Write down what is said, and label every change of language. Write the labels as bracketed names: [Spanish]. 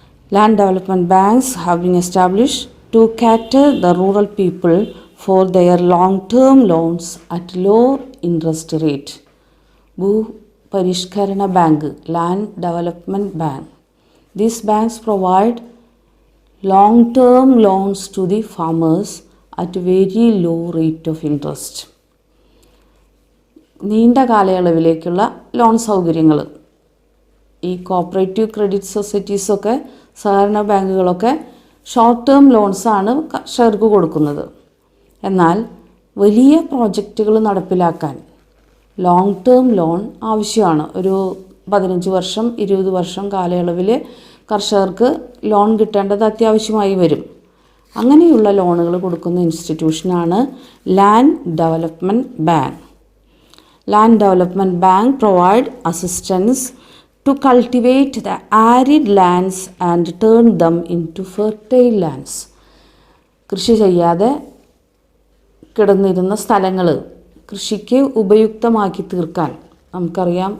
[English] Land development banks have been established to cater the rural people for their long-term loans at low interest rate. Bhuparishkarana Bank, Land Development Bank. These banks provide long-term loans to the farmers at very low rate of interest. [Malayalam] നീണ്ട കാലയളവിലേക്കുള്ള loan സൗകര്യങ്ങൾ ഈ cooperative credit സൊസൈറ്റീസൊക്കെ സഹകരണ ബാങ്കുകളൊക്കെ short term ലോൺസാണ് കർഷകർക്ക് കൊടുക്കുന്നത്. എന്നാൽ വലിയ പ്രോജക്റ്റുകൾ നടപ്പിലാക്കാൻ ലോങ് ടേം ലോൺ ആവശ്യമാണ്. ഒരു 15 വർഷം 20 വർഷം കാലയളവിൽ കർഷകർക്ക് ലോൺ കിട്ടേണ്ടത് അത്യാവശ്യമായി വരും. അങ്ങനെയുള്ള ലോണുകൾ കൊടുക്കുന്ന ഇൻസ്റ്റിറ്റ്യൂഷനാണ് land development bank. [English] Land Development Bank provide assistance to cultivate the arid lands and turn them into fertile lands. [Malayalam] കൃഷി ചെയ്യാതെ കിടന്നിരുന്ന സ്ഥലങ്ങൾ കൃഷിക്ക് ഉപയുക്തമാക്കി തീർക്കാൻ നമുക്കറിയാം.